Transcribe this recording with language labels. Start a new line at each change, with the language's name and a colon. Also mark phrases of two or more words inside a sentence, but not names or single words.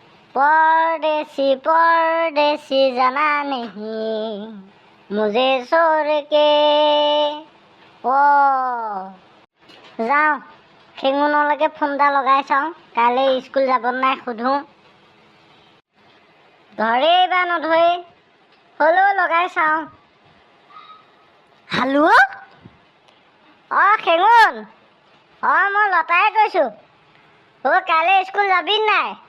Hindi: परदेसी परदेसी जाना नहीं मुझे छोड़ के ओ
Assamese: যাওঁ খেঙুনলৈকে ফোন এটা লগাই চাওঁ কাইলৈ স্কুল যাব নাই সোধোঁ ধৰেই বা নধৰে হ'লেও লগাই চাওঁ হেল্ল' অঁ খেঙুন অঁ মই লতাই কৈছোঁ কাইলৈ স্কুল যাবি নাই